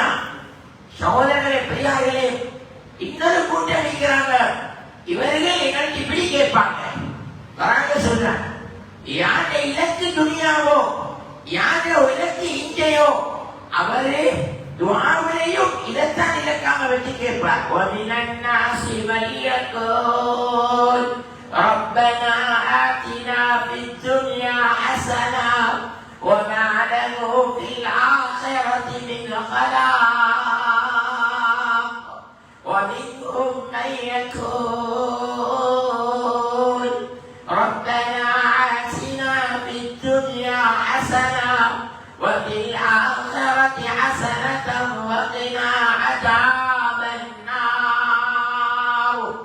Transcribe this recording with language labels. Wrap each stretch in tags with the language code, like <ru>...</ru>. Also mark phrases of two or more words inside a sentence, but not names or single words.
<ta>சகோதரர்களே, பெரியார்களே, இன்னொரு கூட்டம் இருக்கிறாங்க. இவர்கள் எங்களுக்கு இப்படி கேட்பாங்க, வராங்க சொல்றாங்க, யார இலக்கு துணியாவோ, யார இலக்கு இஞ்சையோ, அவரு துஆவிலையும் இதைத்தான் இலக்காக வச்சு கேட்பார்.</ta> <ar>وَمِنَ النَّاسِ مَن يَقُولُ رَبَّنَا آتِنَا فِي الدُّنْيَا حَسَنَةً وَمَا لَهُ فِي الْآخِرَةِ مِنْ خَلَاقٍ وَمِنْهُم مَّن يَقُولُ رَبَّنَا آتِنَا فِي الدُّنْيا حَسَنَةً وَفِي الْآخِرَةِ حَسَنَةً وَقِنَا عَذَابَ النَّارِ</ar>